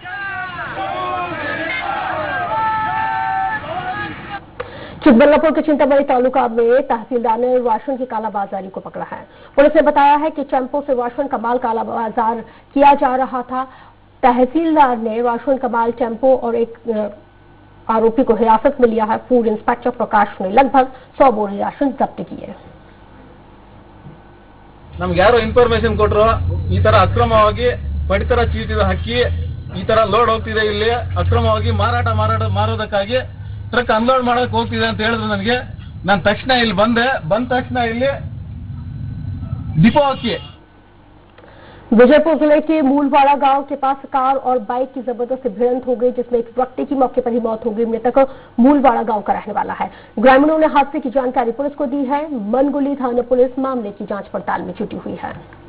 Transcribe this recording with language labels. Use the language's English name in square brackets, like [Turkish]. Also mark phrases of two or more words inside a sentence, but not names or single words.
[Hindi] चिकबल्लापुर के चिंतामणि तालुका में तहसीलदार ने राशन की कालाबाजारी को पकड़ा है। पुलिस ने बताया है कि चैंपो से राशन का माल कालाबाजार किया जा रहा था। तहसीलदार ने राशन का माल टेम्पो और एक आरोपी को हिरासत में लिया है। फूड इंस्पेक्टर प्रकाश ने लगभग 100 बोरी राशन जब्त किए। [Kannada] ನಮ್ಗೆ ಯಾರೋ ಇನ್ಫಾರ್ಮೇಶನ್ ಕೊಟ್ಟರು, ಈ ತರ ಅಕ್ರಮವಾಗಿ ಪಡಿತರ ಚೀಟಿ ಹಾಕಿ ಈ ತರ ಲೋಡ್ ಹೋಗ್ತಿದೆ, ಇಲ್ಲಿ ಅಕ್ರಮವಾಗಿ ಮಾರೋದಕ್ಕಾಗಿ [English] truck unload [Kannada] ಮಾಡಕ್ ಹೋಗ್ತಿದೆ ಅಂತ ಹೇಳಿದ್ರು ನನಗೆ। ನಾನು ತಕ್ಷಣ ಇಲ್ಲಿ ಬಂದ ತಕ್ಷಣ ಇಲ್ಲಿ ಡಿಪೋ ಹಾಕಿ [Hindi] विजयपुर जिले के मूलवाड़ा गांव के पास कार और बाइक की जबरदस्त भिड़ंत हो गई, जिसमें एक व्यक्ति की मौके पर ही मौत हो गई। मृतक मूलवाड़ा गांव का रहने वाला है। ग्रामीणों ने हादसे की जानकारी पुलिस को दी है। मनगुली थाना पुलिस मामले की जांच पड़ताल में जुटी हुई है।